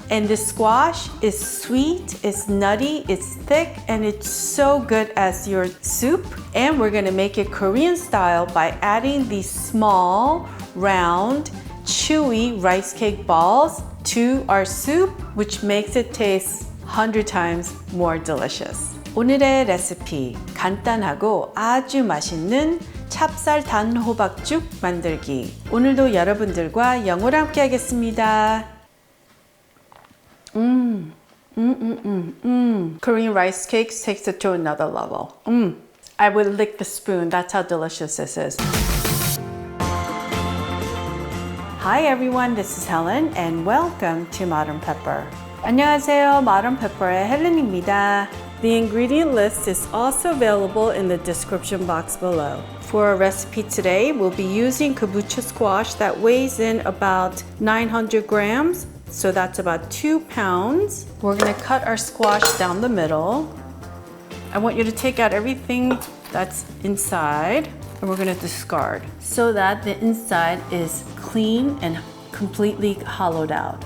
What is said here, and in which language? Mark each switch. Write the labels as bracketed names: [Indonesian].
[English] And this squash is sweet, it's nutty, it's thick, and it's so good as your soup. And we're gonna make it Korean style by adding these small, round, chewy rice cake balls to our soup, which makes it taste 100 times more delicious. [Korean] 오늘의 레시피, 간단하고 아주 맛있는 찹쌀 단호박죽 만들기. 오늘도 여러분들과 영어로 함께 하겠습니다. [English] Korean rice cakes takes it to another level. I would lick the spoon, that's how delicious this is. Hi everyone, this is Helen and welcome to Modern Pepper. [Korean] 안녕하세요, Modern Pepper의 헬렌입니다. [English] The ingredient list is also available in the description box below. For our recipe today, we'll be using Kabocha squash that weighs in about 900 grams, so that's about 2 pounds. We're gonna cut our squash down the middle. I want you to take out everything that's inside, and we're gonna discard so that the inside is clean and completely hollowed out.